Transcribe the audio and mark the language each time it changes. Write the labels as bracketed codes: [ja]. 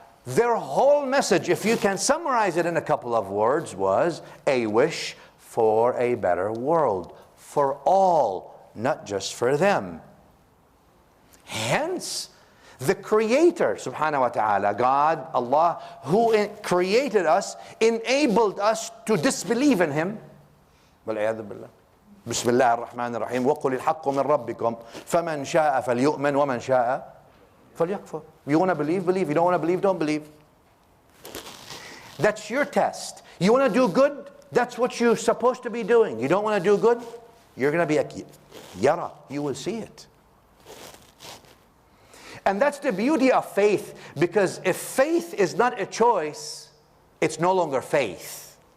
[en] Their whole message, if you can summarize it in a couple of words, was a wish for a better world for all, not just for them. Hence, the Creator, subhanahu wa ta'ala, God, Allah, who created us, enabled us to disbelieve in Him. [ar] وَالْعِيَاذُ بِاللَّهِ. بسم الله الرحمن الرحيم وقل الحق من ربكم فمن شاء فليؤمن ومن شاء فليكفر. [en] You want to believe, believe. You don't want to believe, don't believe. That's your test. You want to do good, that's what you're supposed to be doing. You don't want to do good, you're going to be a yara. You will see it. And that's the beauty of faith, because if faith is not a choice, it's no longer faith.